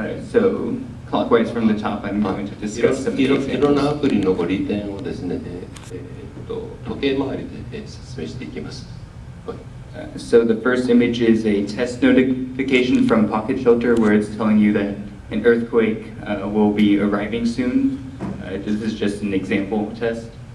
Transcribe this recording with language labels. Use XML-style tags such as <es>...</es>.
<en>So clockwise from the top, I'm going to discuss some</en> <ja>いろんなアプリの利点をですね、時計回りで説明していきます。</ja> <en>So the first image is a test notification from Pocket Shelter where it's telling you that an earthquake will be arriving soon. This is just an example test.</en>